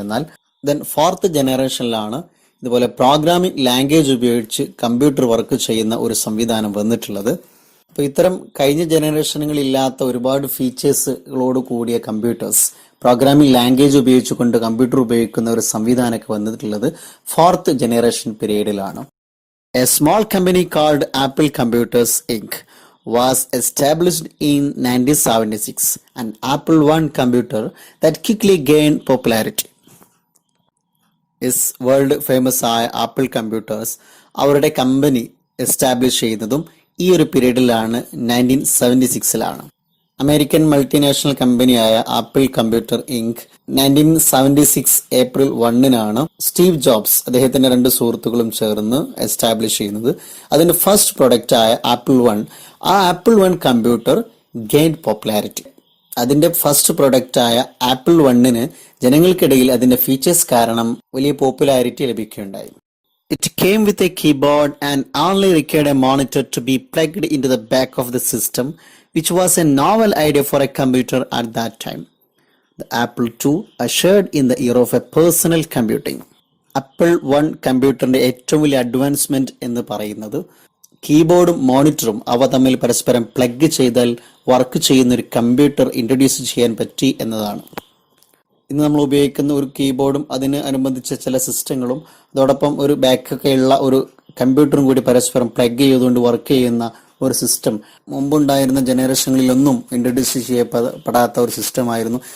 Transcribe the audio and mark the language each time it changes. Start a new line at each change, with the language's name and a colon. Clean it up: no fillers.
Malayalam: എന്നാൽ then fourth ജനറേഷനിലാണ് ഇതുപോലെ programming language ഉപയോഗിച്ച് കമ്പ്യൂട്ടർ വർക്ക് ചെയ്യുന്ന ഒരു സംവിധാനം വന്നിട്ടുള്ളത്. അപ്പോൾ ഇത്തരം കഴിഞ്ഞ ജനറേഷനുകളില്ലാത്ത ഒരുപാട് ഫീച്ചേഴ്സുകളോട് കൂടിയ കമ്പ്യൂട്ടേഴ്സ്, പ്രോഗ്രാമിംഗ് ലാംഗ്വേജ് ഉപയോഗിച്ചുകൊണ്ട് കമ്പ്യൂട്ടർ ഉപയോഗിക്കുന്ന ഒരു സംവിധാനമൊക്കെ വന്നിട്ടുള്ളത് fourth generation പീരീഡിലാണ്.
English: A small company called Apple computers Inc was established in 1976, an Apple I computer that quickly gained popularity.
Malayalam: World famous ആയ ആപ്പിൾ കമ്പ്യൂട്ടേഴ്സ് അവരുടെ കമ്പനി എസ്റ്റാബ്ലിഷ് ചെയ്യുന്നതും ഈ ഒരു പീരീഡിലാണ്, 1976. അമേരിക്കൻ മൾട്ടിനാഷണൽ കമ്പനിയായ apple computer ink 1976 April 1 Steve jobs അദ്ദേഹത്തിന്റെ 2 സുഹൃത്തുക്കളും ചേർന്ന് establish ചെയ്യുന്നത്. അതിന്റെ ഫസ്റ്റ് പ്രൊഡക്റ്റ് ആയ ആപ്പിൾ I, ആ apple I computer
English: Gained popularity.
Malayalam: അതിന്റെ ഫസ്റ്റ് പ്രൊഡക്റ്റ് ആയ ആപ്പിൾ I ജനങ്ങൾക്കിടയിൽ അതിന്റെ ഫീച്ചേഴ്സ് കാരണം വലിയ പോപ്പുലാരിറ്റി ലഭിക്കുകയുണ്ടായി.
English: It came with a keyboard and only required a monitor to be plugged into the back of the system, which was a novel idea for a computer at that time. The Apple II ushered in the era of a personal computing.
Malayalam: Apple one കമ്പ്യൂട്ടറിന്റെ ഏറ്റവും വലിയ advancement എന്ന് പറയുന്നത് കീബോർഡും മോണിറ്ററും അവ തമ്മിൽ പരസ്പരം plug ചെയ്താൽ work ചെയ്യുന്ന ഒരു കമ്പ്യൂട്ടർ ഇൻട്രൊഡ്യൂസ് ചെയ്യാൻ പറ്റി എന്നതാണ്. ഇന്ന് നമ്മൾ ഉപയോഗിക്കുന്ന ഒരു കീബോർഡും അതിന് അനുബന്ധിച്ച ചില സിസ്റ്റങ്ങളും അതോടൊപ്പം ഒരു ബാക്കൊക്കെ ഉള്ള ഒരു കമ്പ്യൂട്ടറും കൂടി പരസ്പരം പ്ലഗ് ചെയ്തുകൊണ്ട് വർക്ക് ചെയ്യുന്ന ഒരു സിസ്റ്റം മുമ്പുണ്ടായിരുന്ന ജനറേഷനുകളിലൊന്നും ഇൻട്രൊഡ്യൂസ് ചെയ്യപ്പെടാത്ത ഒരു സിസ്റ്റമായിരുന്നു.